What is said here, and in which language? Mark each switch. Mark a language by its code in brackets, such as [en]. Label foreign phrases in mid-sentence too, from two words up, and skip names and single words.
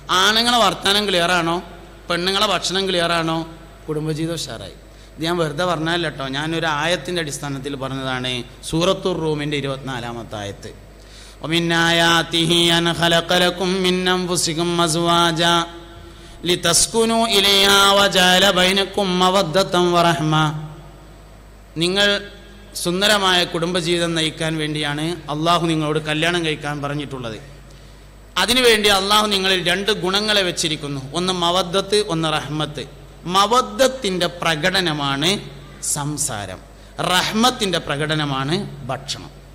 [ml] ആണുങ്ങളെ വർത്തമാനം ക്ലിയറാണോ, പെണ്ണുങ്ങളെ ഭക്ഷണം ക്ലിയറാണോ, കുടുംബജീവിതം ഉഷാറായി. ഇത് ഞാൻ വെറുതെ പറഞ്ഞാലോ കേട്ടോ, ഞാനൊരു ആയത്തിൻ്റെ അടിസ്ഥാനത്തിൽ പറഞ്ഞതാണ്. സൂറത്തുർ റൂമിൻ്റെ 24-ാമത്തെ ആയത്ത്. [ar] ومن آياته أن خلق لكم من أنفسكم أزواجا لتسكنوا إليها وجعل بينكم مودة ورحمة. [ml] നിങ്ങൾ സുന്ദരമായ കുടുംബജീവിതം നയിക്കാൻ വേണ്ടിയാണ് അള്ളാഹു നിങ്ങളോട് കല്യാണം കഴിക്കാൻ പറഞ്ഞിട്ടുള്ളത്. അതിനുവേണ്ടി അള്ളാഹു നിങ്ങളിൽ 2 ഗുണങ്ങളെ വെച്ചിരിക്കുന്നു. ഒന്ന് മവദ്ദത്ത്, ഒന്ന് റഹ്മത്ത്. മവദ്ദത്തിൻ്റെ പ്രകടനമാണ് സംസാരം, റഹ്മത്തിൻ്റെ പ്രകടനമാണ് ഭക്ഷണം.